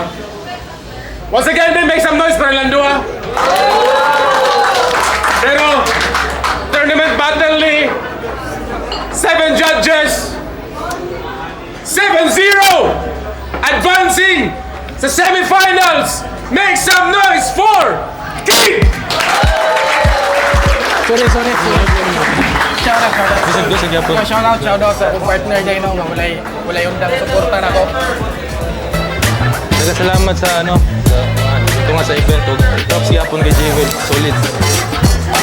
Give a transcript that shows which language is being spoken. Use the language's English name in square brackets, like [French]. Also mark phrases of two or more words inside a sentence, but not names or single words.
[English] Once again, then make some noise para Landua. [Cebuano] Pero [English] tournament battle [Cebuano] ni [English] 7 judges 7-0 advancing [Cebuano] sa semifinals. [English] Make some noise for King! Sorry. Shout out. [Cebuano] Bisag sa gyapon. [English] Shout out [Cebuano] sa partner day no, walay undang suporta nako. Salamat sa ito nga sa event. Props gyapon kay J-Well. Solid.